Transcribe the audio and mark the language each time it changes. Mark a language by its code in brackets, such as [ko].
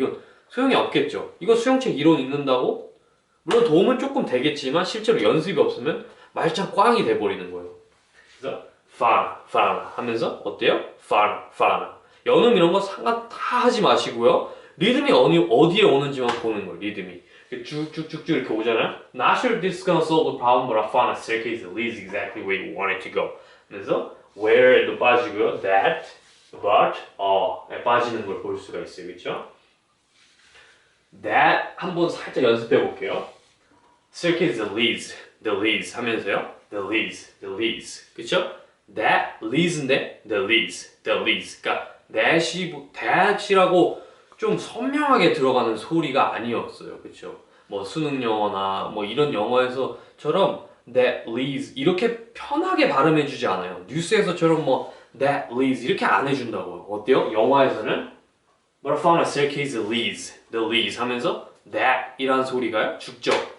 [ko] 이건 소용이 없겠죠. 이거 수영책 이론 읽는다고? 물론 도움은 조금 되겠지만 실제로 연습이 없으면 말짱 꽝이 돼버리는 거예요. 그래서 fun 하면서 어때요? fun 연음 이런 거 상관 다 하지 마시고요. 리듬이 어디에 오는지만 보는 거예요. 리듬이 쭉쭉쭉쭉 이렇게 오잖아요. [en] Not sure if this is gonna solve the problem, but I found a staircase that leads exactly where you want it to go. [ko] 그래서 where에도 빠지고요. That, but, 빠지는 걸 볼 수가 있어요. 그렇죠? That 한번 살짝 연습해 볼게요. [en] Staircase that leads 하면서요. The leads 그쵸? [ko] That leads인데 the leads 그러니까 that이라고 좀 선명하게 들어가는 소리가 아니었어요. 그쵸? 뭐 수능 영어나 뭐 이런 영어에서처럼 that leads 이렇게 편하게 발음해 주지 않아요. 뉴스에서처럼 뭐 that leads 이렇게 안 해준다고요. 어때요? 영화에서는 [en] But I found a staircase that leads 하면서 that 이란 소리가 죽죠.